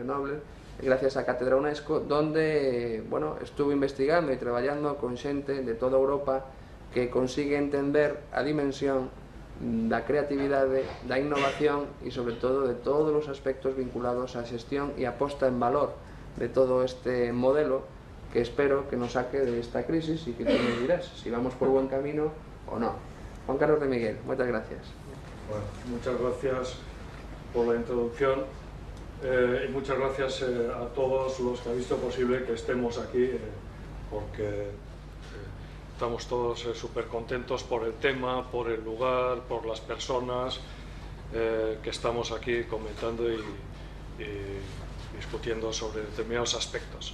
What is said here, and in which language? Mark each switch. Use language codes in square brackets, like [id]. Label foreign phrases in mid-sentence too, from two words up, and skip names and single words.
[gl] Grenoble, gracias á Cátedra UNESCO, donde estuvo investigando e traballando con xente de toda Europa que consigue entender a dimensión da creatividade, da innovación e, sobre todo, de todos os aspectos vinculados á xestión e a posta en valor de todo este modelo que espero que nos saque de esta crisis e que [es] tú me dirás si vamos por buen camino o no. [gl] Juan Carlos de Miguel, moitas gracias. [es] Bueno, muchas gracias por la introducción. Y muchas gracias a todos los que han visto posible que estemos aquí porque estamos todos súper contentos por el tema, por el lugar, por las personas que estamos aquí comentando y discutiendo sobre determinados aspectos.